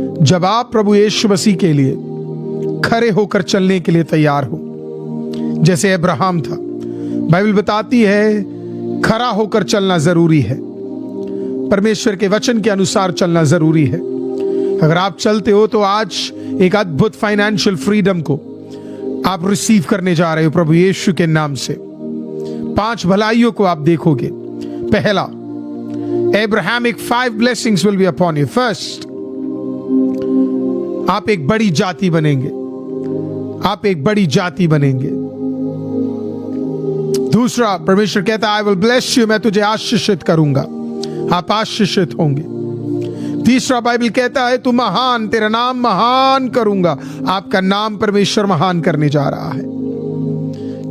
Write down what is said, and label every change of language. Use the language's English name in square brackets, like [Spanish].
[Hindi] जब आप प्रभु यीशु मसीह के लिए खड़े होकर चलने के लिए तैयार हो, जैसे अब्राहम था, बाइबल बताती है खड़ा होकर चलना जरूरी है, परमेश्वर के वचन के अनुसार चलना जरूरी है। अगर आप चलते हो तो आज एक अद्भुत फाइनेंशियल फ्रीडम को आप रिसीव करने जा रहे हो प्रभु यीशु के नाम से। 5 भलाइयों को आप देखोगे। [English] पहला, Abrahamic 5 blessings will be upon you. [Hindi] First, आप एक बड़ी जाति बनेंगे। आप एक बड़ी जाति बनेंगे। दूसरा, परमेश्वर कहता है, [English] I will bless you, [Hindi] मैं तुझे आशीषित करूंगा, आप आशीषित होंगे। तीसरा, बाइबल कहता है, तू महान, तेरा नाम महान करूंगा, आपका नाम परमेश्वर महान करने जा रहा है।